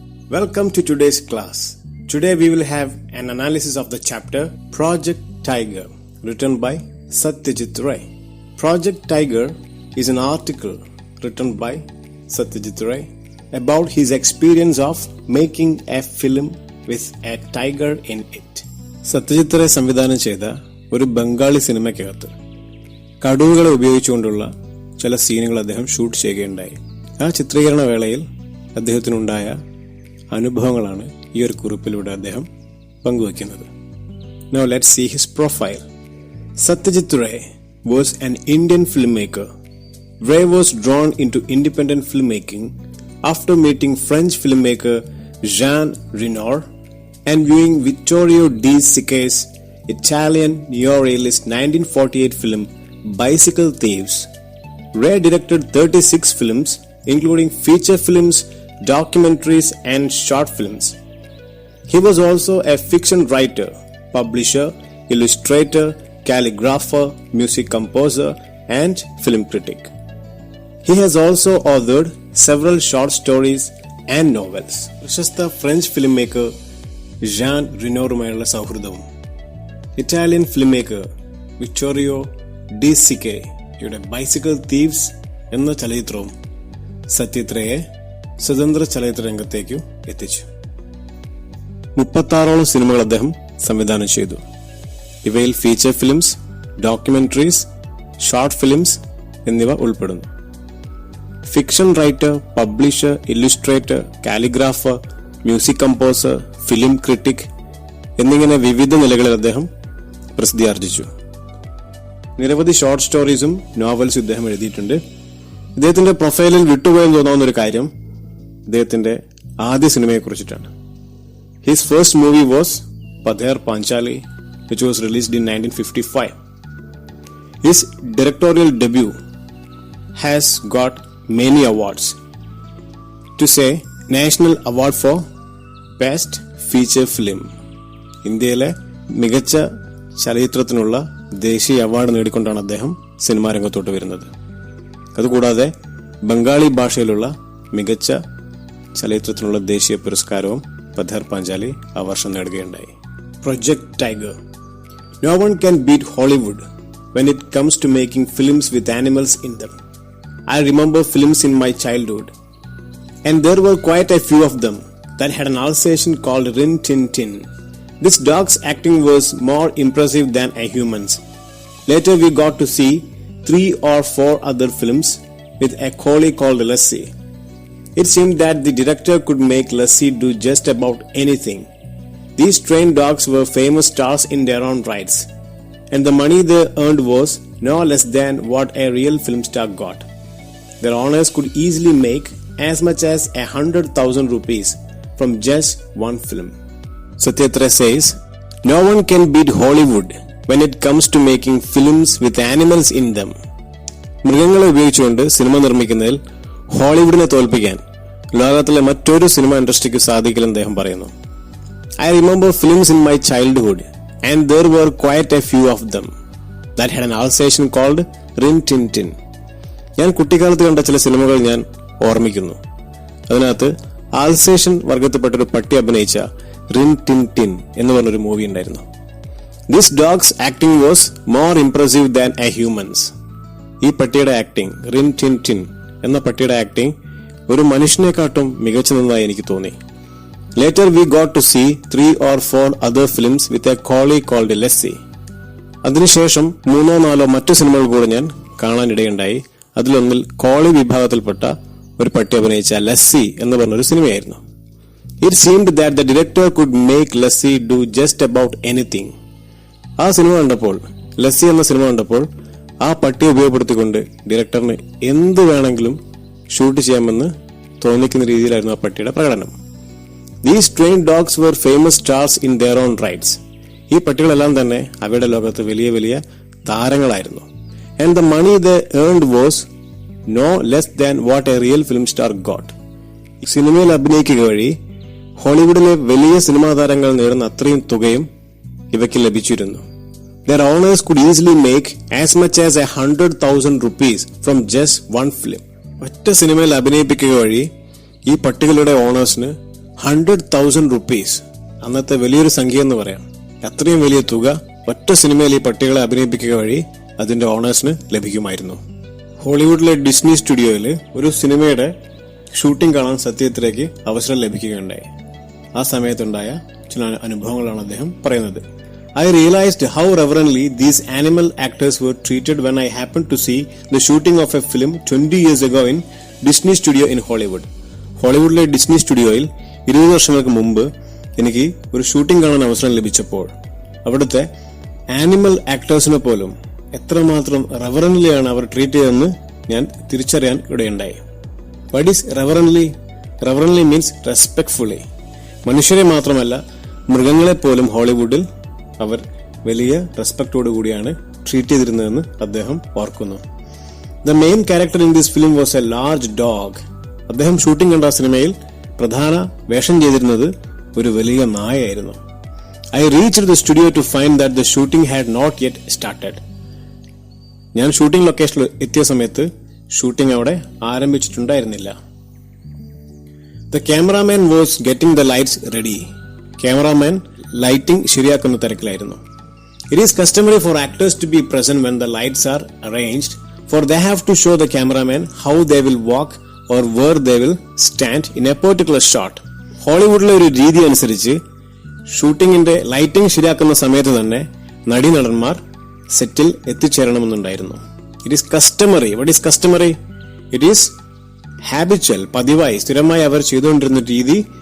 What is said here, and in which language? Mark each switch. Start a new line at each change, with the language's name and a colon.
English: Welcome to today's class. Today we will have an analysis of the chapter Project Tiger, written by Satyajit Ray. Project Tiger is an article written by Satyajit Ray about his experience of making a film with a tiger in it.
Malayalam: Satyajit Ray സംവിധാനം ചെയ്ത ഒരു ബംഗാളി സിനിമയ്ക്കകത്ത് കടുവകളെ ഉപയോഗിച്ചുകൊണ്ടുള്ള ചില സീനുകൾ അദ്ദേഹം shoot ചെയ്യുകയുണ്ടായി. ആ ചിത്രീകരണ വേളയിൽ അദ്ദേഹത്തിനുണ്ടായ അനുഭവങ്ങളാണ് ഈ ഒരു കുറിപ്പിലൂടെ അദ്ദേഹം പങ്കുവയ്ക്കുന്നത്.
English: Now let's see his profile. Satyajit Ray was an Indian filmmaker. Ray was drawn into independent filmmaking after meeting French filmmaker Jean Renoir and viewing Vittorio De Sica's Italian neo-realist 1948 film Bicycle Thieves. Ray directed 36 films, including feature films, documentaries and short films. He was also a fiction writer, publisher, illustrator, calligrapher, music composer and film critic. He has also authored several short stories and novels.
Malayalam: പ്രശസ്ത French ഫിലിംമേക്കർ Jan റിനോറുമായുള്ള സൗഹൃദവും Italian ഫിലിംമേക്കർ Vittorio D സിക്കയുടെ bicycle thieves എന്ന ചലച്ചിത്രവും സത്യജിത് റേയെ സ്വതന്ത്ര ചലച്ചിത്ര രംഗത്തേക്ക് എത്തിച്ചു. 36ഓളം സിനിമകൾ അദ്ദേഹം സംവിധാനം ചെയ്തു. ഇവയിൽ feature films, documentaries, short films എന്നിവ ഉൾപ്പെടുന്നു. Fiction writer, publisher, Illustrator, calligrapher, music composer, film critic എന്നിങ്ങനെ വിവിധ നിലകളിൽ അദ്ദേഹം പ്രസിദ്ധിയാർജിച്ചു. നിരവധി ഷോർട്ട് സ്റ്റോറീസും നോവൽസും ഇദ്ദേഹം എഴുതിയിട്ടുണ്ട്. ഇദ്ദേഹത്തിന്റെ പ്രൊഫൈലിൽ വിട്ടുപോയെന്ന് തോന്നാവുന്ന ഒരു കാര്യം ഇദ്ദേഹത്തിന്റെ ആദ്യ സിനിമയെ കുറിച്ചിട്ടാണ്.
English: His first movie was Pather Panchali, which was released in 1955. His directorial debut has got many awards. To say, National Award for Best Feature Film.
Malayalam: ഇന്ത്യയിലെ മികച്ച ചലച്ചിത്രത്തിനുള്ള ദേശീയ അവാർഡ് നേടിക്കൊണ്ടാണ് അദ്ദേഹം സിനിമാ രംഗത്തോട്ട് വരുന്നത്. അതുകൂടാതെ ബംഗാളി ഭാഷയിലുള്ള മികച്ച ചലച്ചിത്രത്തിനുള്ള ദേശീയ പുരസ്കാരവും പഥേർ പാഞ്ചാലി ആ വർഷം നേടുകയുണ്ടായി.
English: Project Tiger. No one can beat Hollywood when it comes to making films with animals in them. I remember films in my childhood, and there were quite a few of them that had an Alsatian called Rin Tin Tin. This dog's acting was more impressive than a human's. Later we got to see 3 or 4 other films with a collie called Lassie. It seemed that the director could make Lassie do just about anything. These trained dogs were famous stars in their own rights, and the money they earned was no less than what a real film star got. Their owners could easily make as much as 100,000 rupees from just one film. Satyajit Ray says, no one can beat Hollywood when it comes to making films with animals in them.
Malayalam: മൃഗങ്ങളെ ഉപയോഗിച്ചുകൊണ്ട് cinema നിർമ്മിക്കുന്നതിൽ ഹോളിവുഡിനെ തോൽപ്പിക്കാൻ ലോകത്തിലെ മറ്റൊരു cinema ഇൻഡസ്ട്രിക്ക് സാധിക്കില്ലെന്ന് അദ്ദേഹം പറയുന്നു.
English: I remember films in my childhood, and there were quite a few of them that had an Alsatian called Rin Tin Tin.
Malayalam: ഞാൻ കുട്ടിക്കാലത്ത് കണ്ട ചില സിനിമകൾ ഞാൻ ഓർമ്മിക്കുന്നു. അതിനകത്ത് ആൽസേഷ്യൻ വർഗത്തിൽപ്പെട്ടൊരു പട്ടി അഭിനയിച്ച റിൻ ടിൻ ടിൻ എന്ന് പറഞ്ഞൊരു മൂവി ഉണ്ടായിരുന്നു.
English: This dog's acting was more impressive than a humans.
Malayalam: ഈ പട്ടിയുടെ ആക്ടിംഗ്, റിൻ ടിൻ ടിൻ എന്ന പട്ടിയുടെ ആക്ടിംഗ് ഒരു മനുഷ്യനെക്കാട്ടും മികച്ചു നിന്നതായി എനിക്ക് തോന്നി.
English: Later we got to see 3 or 4 other films with a collie called Lassie.
Malayalam: അതിനുശേഷം 3-4 മറ്റു സിനിമകൾ കൂടെ ഞാൻ കാണാനിടയുണ്ടായി. അതിലൊന്നിൽ കോളി വിഭാഗത്തിൽപ്പെട്ട ഒരു പട്ടി അഭിനയിച്ച ലസ്സി എന്ന് പറഞ്ഞൊരു സിനിമയായിരുന്നു.
English: It seemed that the director could make Lassie do just about anything.
Malayalam: ആ സിനിമ കണ്ടപ്പോൾ, ലസ്സി എന്ന സിനിമ കണ്ടപ്പോൾ ആ പട്ടിയെ ഉപയോഗപ്പെടുത്തിക്കൊണ്ട് ഡയറക്ടറിന് എന്ത് വേണമെങ്കിലും ഷൂട്ട് ചെയ്യാമെന്ന് തോന്നിക്കുന്ന രീതിയിലായിരുന്നു ആ പട്ടിയുടെ പ്രകടനം.
English: These trained dogs were famous stars in their own rights.
Malayalam: ഈ പട്ടികളെല്ലാം തന്നെ അവയുടെ ലോകത്ത് വലിയ വലിയ താരങ്ങളായിരുന്നു.
English: And the money they earned was no less than what a real film star got.
Malayalam: സിനിമയിൽ അഭിനയിക്കുക വഴി ഹോളിവുഡിലെ വലിയ സിനിമാ താരങ്ങൾ നേടുന്ന അത്രയും തുകയും ഇവയ്ക്ക് ലഭിച്ചിരുന്നു.
English: Their owners could easily make as much as 100,000 rupees from just one film.
Malayalam: ഒറ്റ സിനിമയിൽ അഭിനയിപ്പിക്കുക വഴി ഈ പട്ടികളുടെ ഓണേഴ്സിന്
English: 100,000 rupees,
Malayalam: അന്നത്തെ വലിയൊരു സംഖ്യ എന്ന് പറയാം. അത്രയും വലിയ തുക ഒറ്റ സിനിമയിൽ ഈ പട്ടികളെ അഭിനയിപ്പിക്കുക വഴി അതിന്റെ ഓണേഴ്സിന് ലഭിക്കുമായിരുന്നു. ഹോളിവുഡിലെ ഡിസ്നി സ്റ്റുഡിയോയിൽ ഒരു സിനിമയുടെ ഷൂട്ടിംഗ് കാണാൻ സത്യത്തിലേക്ക് അവസരം ലഭിക്കുകയുണ്ടായി. ആ സമയത്തുണ്ടായ ചില അനുഭവങ്ങളാണ് അദ്ദേഹം പറയുന്നത്.
English: I realized how reverently these animal actors were treated when I happened to see the shooting of a film 20 years ago in Disney Studio in Hollywood.
Malayalam: ഹോളിവുഡിലെ Disney സ്റ്റുഡിയോയിൽ 20 വർഷങ്ങൾക്ക് മുമ്പ് എനിക്ക് ഒരു ഷൂട്ടിംഗ് കാണാൻ അവസരം ലഭിച്ചപ്പോൾ അവിടുത്തെ ആനിമൽ ആക്ടേഴ്സിനെ പോലും എത്രമാത്രം റെവറൻലിയാണ് അവർ ട്രീറ്റ് ചെയ്തതെന്ന് ഞാൻ തിരിച്ചറിയാൻ ഇടയുണ്ടായി.
English: What is reverently? Reverently means respectfully.
Malayalam: മനുഷ്യരെ മാത്രമല്ല, മൃഗങ്ങളെ പോലും ഹോളിവുഡിൽ അവർ വലിയ റെസ്പെക്ടോടു കൂടിയാണ് ട്രീറ്റ് ചെയ്തിരുന്നതെന്ന് അദ്ദേഹം ഓർക്കുന്നു.
English: The main character in this film was a large dog.
Malayalam: അദ്ദേഹം ഷൂട്ടിംഗ് കണ്ട സിനിമയിൽ പ്രധാന വേഷം ചെയ്തിരുന്നത് ഒരു വലിയ നായയായിരുന്നു.
English: I reached the studio to find that the shooting had not yet started.
Malayalam: ഞാൻ ഷൂട്ടിംഗ് ലൊക്കേഷനിൽ എത്തിയ സമയത്ത് ഷൂട്ടിംഗ് അവിടെ ആരംഭിച്ചിട്ടുണ്ടായിരുന്നില്ല.
English: The cameraman was getting the lights ready.
Malayalam: Cameraman lighting ശരിയാക്കുന്ന തിരക്കിലായിരുന്നു.
English: It is customary for actors to be present when the lights are arranged, for they have to show the cameraman how they will walk or where they will stand in a particular shot.
Malayalam: ഹോളിവുഡിലെ ഒരു രീതി അനുസരിച്ച് ഷൂട്ടിംഗിന്റെ lighting ശരിയാക്കുന്ന സമയത്ത് തന്നെ നടീനടന്മാർ സെറ്റിൽ എത്തിച്ചേരണമെന്നുണ്ടായിരുന്നു.
English: It is customary. What is customary? It is habitual,
Malayalam: പതിവായി സ്ഥിരമായി അവർ ചെയ്തുകൊണ്ടിരുന്ന രീതി.